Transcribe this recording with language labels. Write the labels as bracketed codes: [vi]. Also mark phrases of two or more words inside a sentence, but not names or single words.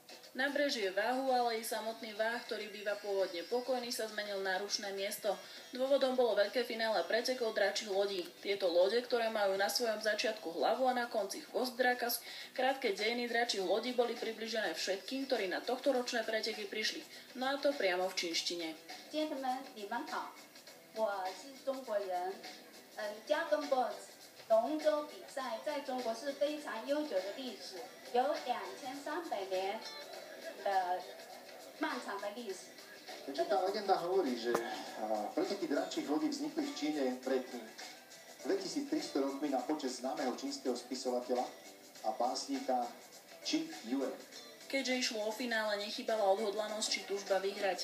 [sk] Nábrežie váhu, ale i samotný váh, ktorý býva pôvodne pokojný, sa zmenil na rušné miesto. Dôvodom bolo veľké finále pretekov dračích lodí. Tieto lode, ktoré majú na svojom začiatku hlavu a na konci chvost draka, krátke dejiny dračích lodí boli približené všetkým, ktorí na tohtoročné preteky prišli. No a to priamo v čínštine. [zh] Gentlemen, 你们好，我是中国人， [en] Dragon Boat [zh] 龙舟比赛在中国是非常悠久的历史，有2300年的漫长的历史。 [sk] Takže tá legenda hovorí, že preteky dračích lodí vznikli v Číne pred 2300 rokmi na počesť známeho čínskeho spisovateľa a básnika Qin Yue. Keďže išlo o finále, nechýbala odhodlanosť či túžba vyhrať.